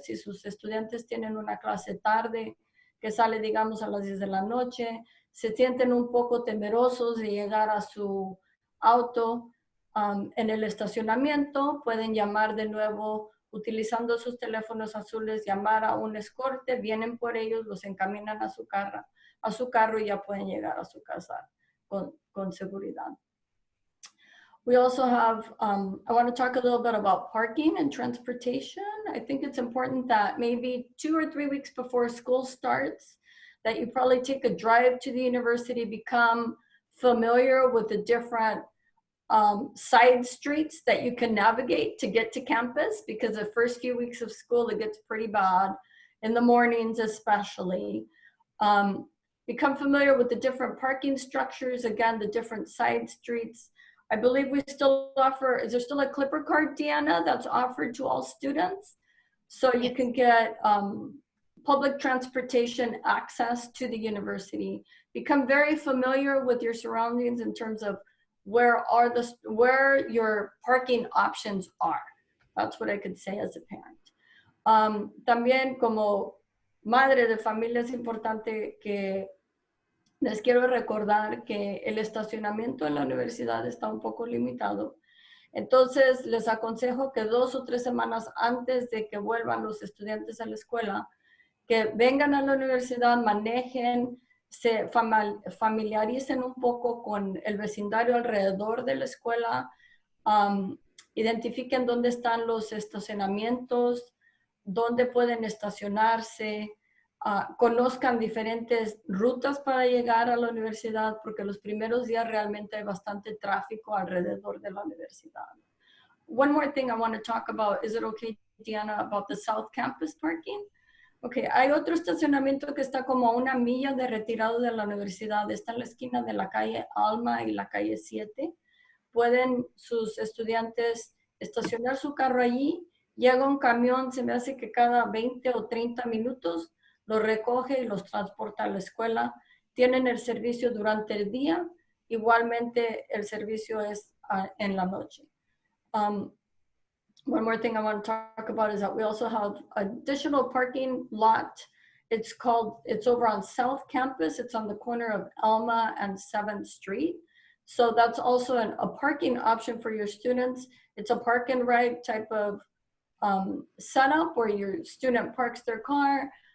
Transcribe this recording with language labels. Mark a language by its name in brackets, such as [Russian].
[Spanish] Si sus estudiantes tienen una clase tarde, que sale, digamos, a las 10 de la noche, se sienten un poco temerosos de llegar a su auto en el estacionamiento, pueden llamar de nuevo utilizando sus teléfonos azules, llamar a un escorte, vienen por ellos, los encaminan a su carro y ya pueden llegar a su casa con seguridad. [English] We also have, I want to talk a little bit about parking and transportation. I think it's important that maybe 2 or 3 weeks before school starts, that you probably take a drive to the university, become familiar with the different side streets that you can navigate to get to campus, because the first few weeks of school, it gets pretty bad, in the mornings especially. Become familiar with the different parking structures, again, the different side streets. I believe we still offer, is there still a Clipper card, Deanna, that's offered to all students? So you can get public transportation access to the university. Become very familiar with your surroundings in terms of where your parking options are. That's what I could say as a parent. [Spanish] También como madre de familia es importante que les quiero recordar que el estacionamiento en la universidad está un poco limitado. Entonces, les aconsejo que 2 o 3 semanas antes de que vuelvan los estudiantes a la escuela, que vengan a la universidad, manejen, se familiaricen un poco con el vecindario alrededor de la escuela, identifiquen dónde están los estacionamientos, dónde pueden estacionarse, conozcan diferentes rutas para llegar a la universidad, porque los primeros días realmente hay bastante tráfico alrededor de la universidad. [English] One more thing I want to talk about, is it okay, Diana, about the South Campus parking? [Spanish] Ok, hay otro estacionamiento que está como a 1 milla de retirado de la universidad. Está en la esquina de la calle Alma y la calle 7. Pueden sus estudiantes estacionar su carro allí. Llega un camión, se me hace que cada 20 o 30 minutos, los recoge y los transporta a la escuela. Tienen el servicio durante el día. Igualmente, el servicio es en la noche. [English] One more thing I want to talk about is that we also have additional parking lot. It's over on South Campus. It's on the corner of Elma and 7th Street. So that's also a parking option for your students. It's a park and ride type of setup where your student parks their car.